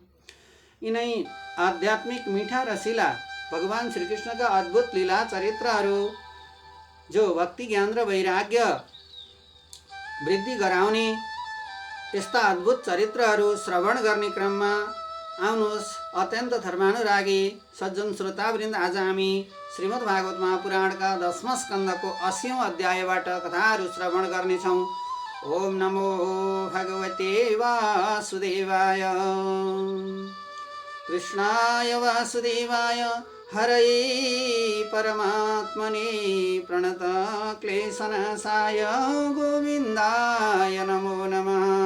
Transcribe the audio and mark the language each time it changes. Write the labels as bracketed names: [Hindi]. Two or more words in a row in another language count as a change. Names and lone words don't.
[Nepali] यिनै आध्यात्मिक मिठा रसिला भगवान श्रीकृष्णका अद्भुत लीला चरित्रहरू जो भक्ति ज्ञान र वैराग्य वृद्धि गराउने यस्ता अद्भुत चरित्रहरू श्रवण गर्ने क्रममा आउनुहोस् अत्यन्त धर्मानुरागी सज्जन श्रोतावृन्द, आज हामी श्रीमद् भागवत महापुराणका 10वां स्कन्धको 80औं अध्यायबाट कथाहरू श्रवण गर्नेछौँ। [Sanskrit] ओम नमो भगवते वासुदेवाय। कृष्णाय वासुदेवाय हरये परमात्मने प्रणत क्लेशनाशाय गोविन्दाय नमो नमः।